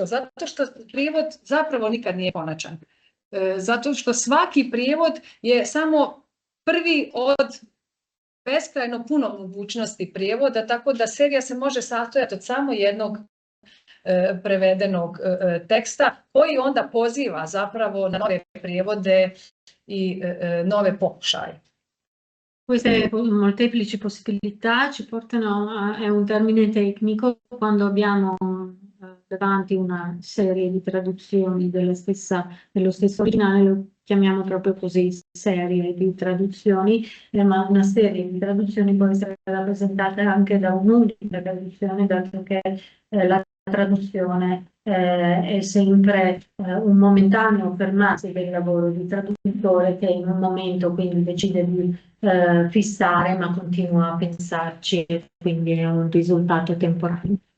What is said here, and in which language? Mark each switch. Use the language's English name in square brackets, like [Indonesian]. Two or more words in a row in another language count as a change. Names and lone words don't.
[Croatian] Zato što prijevod zapravo nikad nije konačan. Zato što svaki prijevod je samo prvi od beskrajno puno mogućnosti prijevoda, tako da serija se može sastojati od samo jednog prevedenog teksta koji onda poziva zapravo na nove prijevode i nove pokušaje. [Italian] Queste molteplici possibilità ci portano è un termine tecnico quando abbiamo davanti una serie di traduzioni dello stesso originale, lo chiamiamo proprio così, serie di traduzioni, ma una serie di traduzioni può essere rappresentata anche da un'unica traduzione, dato che la traduzione è sempre un momentaneo fermarsi del lavoro di traduttore che in un momento quindi decide di fissare ma continua a pensarci e quindi è un risultato temporaneo.